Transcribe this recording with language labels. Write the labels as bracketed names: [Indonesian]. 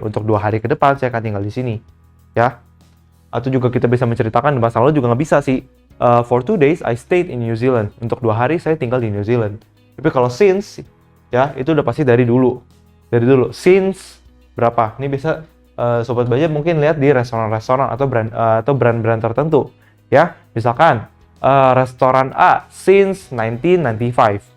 [Indonesian] Untuk 2 hari ke depan, saya akan tinggal di sini. Ya, atau juga kita bisa menceritakan di masa lalu juga nggak bisa sih. [English] For 2 days, I stayed in New Zealand. [Indonesian] Untuk 2 hari, saya tinggal di New Zealand. Tapi kalau since, ya, itu udah pasti dari dulu. Dari dulu. Since, berapa? Ini bisa, Sobat Belajar mungkin lihat di restoran-restoran atau brand-brand tertentu. Ya, misalkan, restoran A, since 1995.